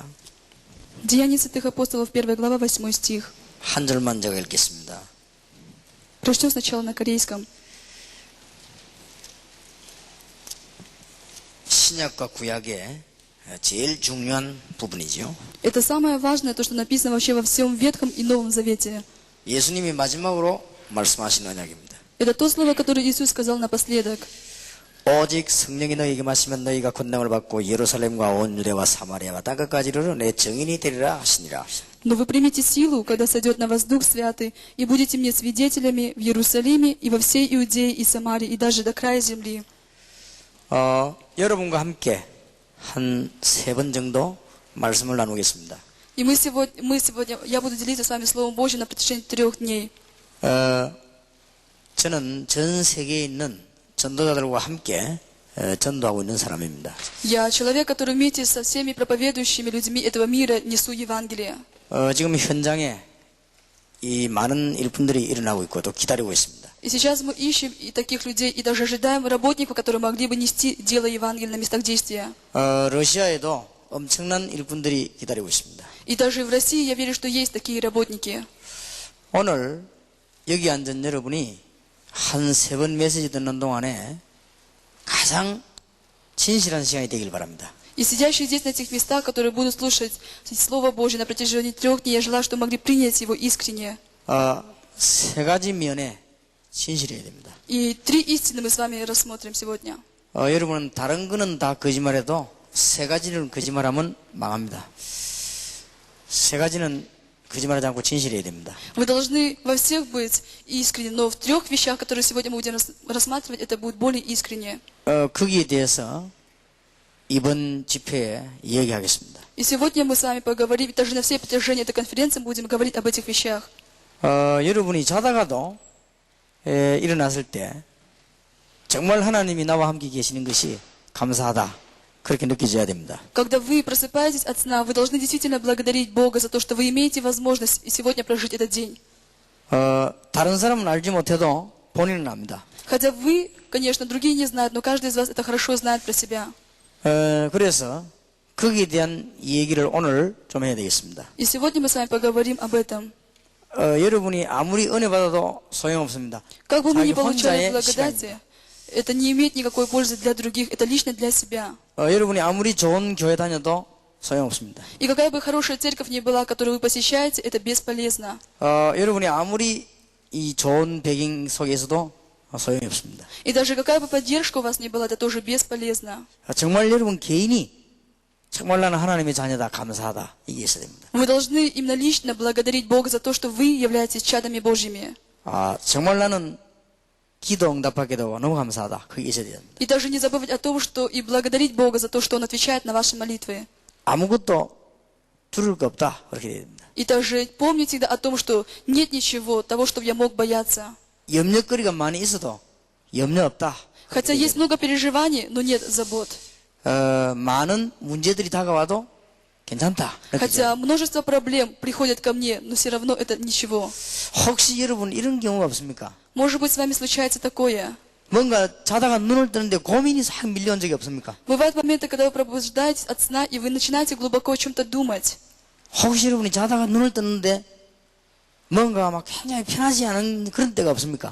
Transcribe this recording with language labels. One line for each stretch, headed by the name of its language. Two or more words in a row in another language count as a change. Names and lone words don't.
Russian: Деяния святых апостолов, 1 глава, 8 стих.
Korean: 한 절만 제가 읽겠습니다.
Russian: Прочтем сначала на корейском.
Korean: 신약과 구약의 제일 중요한 부분이죠.
Russian: Это самое важное, то, что написано вообще во всем Ветхом и Новом Завете.
Korean: 예수님이 마지막으로 말씀하신 언약입니다.
Russian: Это то слово, которое Иисус сказал напоследок.
Korean: 오직 성령이 너희에게 마시면 너희가 권능을 받고 예루살렘과 온 유대와 사마리아와 땅끝까지 이르러 내 증인이 되리라 하시니라.
Russian: Но вы примете силу, когда сойдет на вас Дух Святый, и будете мне свидетелями в Иерусалиме и во всей Иудее и Самарии, и даже до края земли.
Korean: 여러분과 함께 한 3번 정도 말씀을 나누겠습니다.
Russian: И мы сегодня, я буду делиться с вами Словом Божьим на протяжении 3 дней.
Korean: 저는 전 세계에 있는 전도자들과 함께 전도하고 있는 사람입니다.
Russian: Я человек, который вместе со всеми проповедующими людьми этого мира несу Евангелие.
Korean: 지금 현장에 이 많은 일꾼들이 일어나고 있고 또 기다리고 있습니다.
Russian: И сейчас мы ищем и таких людей, и даже ожидаем работников, которые могли бы нести дело Евангелия на местах действия.
Korean: 러시아에도 엄청난 일꾼들이 기다리고 있습니다.
Russian: И даже в России я верю, что есть такие работники.
Korean: 오늘 여기 앉은 여러분이 한 3번 메시지 듣는 동안에 가장 진실한 시간이 되길 바랍니다.
Russian: И сидящие здесь на этих местах, которые будут слушать Слово Божье на протяжении 3 дней, я желаю, чтобы могли принять его искренне.
Korean: 3가지 면에 진실해야 됩니다.
Russian: И 3 истины мы с вами рассмотрим сегодня.
Korean: 여러분은 다른 거는 다 거짓말해도 3가지는 거짓말하면 망합니다. 3가지는 거짓말하지 않고 진실해야 됩니다.
Russian: Вы должны во всех быть искренне, но в 3 вещах, которые сегодня мы будем рассматривать, это будет более искренне.
Korean: 거기에 대해서 이번 집회에 이야기하겠습니다.
Russian: И сегодня мы с вами поговорим, даже на всей протяжении этой конференции будем говорить об этих вещах.
Korean: 여러분이 자다가도 일어났을 때 정말 하나님이 나와 함께 계시는 것이 감사하다. 그렇게 느껴져야 됩니다.
Russian: Когда вы просыпаетесь от сна, вы должны действительно благодарить Бога за то, что вы имеете возможность сегодня прожить этот день.
Korean: 다른 사람은 알지 못해도 본인은 압니다.
Russian: Хотя вы, конечно, другие не знают, но каждый из вас это хорошо знает про себя.
Korean: 그래서 거기에 대한 얘기를 오늘 좀 해야 되겠습니다.
Russian: И сегодня мы с вами поговорим об этом.
Korean: 여러분이 아무리 은혜 받아도 소용없습니다.
Russian: Как бы мы ни
Korean: 자기
Russian: получали
Korean: 혼자의
Russian: благодати,
Korean: 시간입니다.
Russian: это не имеет никакой пользы для других, это лично для себя.
Korean: 여러분이 아무리 좋은 교회 다녀도 소용없습니다.
Russian: И какая бы хорошая церковь ни была, которую вы посещаете, это бесполезно.
Korean: 여러분이 아무리 이 좋은 배경 속에서도 소용이 없습니다.
Russian: И даже какая бы поддержка у вас ни была, это тоже бесполезно.
Korean: 정말 여러분 개인이 정말 나는 하나님의 자녀다 감사하다 이게 있어야 됩니다.
Russian: Вы должны именно лично благодарить Бога за то, что вы являетесь чадами Божьими.
Korean: 정말 나는 기도 응답하게 되고 너무 감사하다. 그게 있어야 됩니다.
Russian: И даже не забывать о том, что и благодарить Бога за то, что Он отвечает на ваши молитвы.
Korean: 아무것도 두려울 거 없다. 그렇게 돼야 됩니다.
Russian: И также помните всегда о том, что нет ничего того, что я мог бояться.
Korean: 염려거리가 많이 있어도 염려 없다.
Russian: Хотя есть много переживаний, но нет забот.
Korean: 많은 문제들이 다가와도 괜찮다.
Russian: Хотя множество проблем приходят ко мне, но все равно это ничего.
Korean: 혹시 여러분 이런 경우가 없습니까?
Russian: Может быть, с вами случается такое.
Korean: 뭔가 자다가 눈을 뜨는데 고민이 싹 밀려온 적이 없습니까?
Russian: Бывают моменты, когда вы пробуждаетесь от сна, и вы начинаете глубоко о чем-то думать.
Korean: 혹시 여러분이 자다가 눈을 뜨는데 뭔가 막 굉장히 편하지 않은 그런 때가 없습니까?